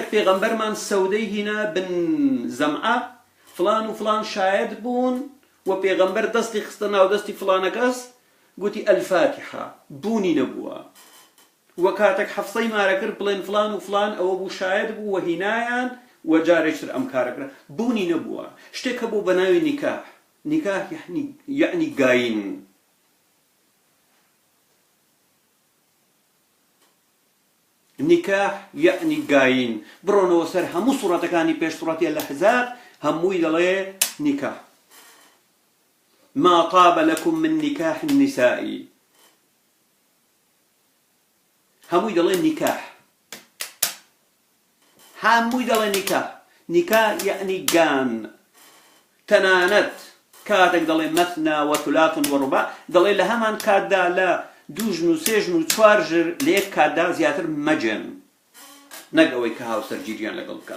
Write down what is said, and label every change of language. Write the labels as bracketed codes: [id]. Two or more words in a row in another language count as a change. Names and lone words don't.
[ckb] پێغەمبەرمان سەودەی هینا بن زەمعە فلان و فلان شاید بوون و پێغەمبەر دەستی خستە ناو دەستی فلانە کەس گوتی ئەلفاتیحە بوونی نەبووە و کاتێک حەفسەی مارە کرد بڵێن فلان و فلان ئەوە بوو شاید بوو و هینایان و جارێکتر ئەم کارەکرا بوونی نەبووە شتێک هەبوو بە ناوی نیکاح نیکاح یعنی گاین نیکاح یعنی گاین بڕۆنەوە سەر هەموو سوڕەتەکانی پێش سوڕەتی ئەلەحزاب هەمووی دەڵێ نیکاح [ar] ما طاب لكم من نكاح النساء [ckb] هەمووی دەڵێ نیکاح هەمووی دەڵێ نیکاح نیکاح یعنی گان تەنانەت کاتێک دەڵێ [ar] مەثنا وثلاث ورباع [ckb] دەڵێ لە هەمان کاتدا لە دوو ژن و سێ ژن و چوار ژر لە یەک کاتدا زیاتر مەجێن، نەک ئەوەی کە هاوسەرگیریان لەگەڵ بکەن.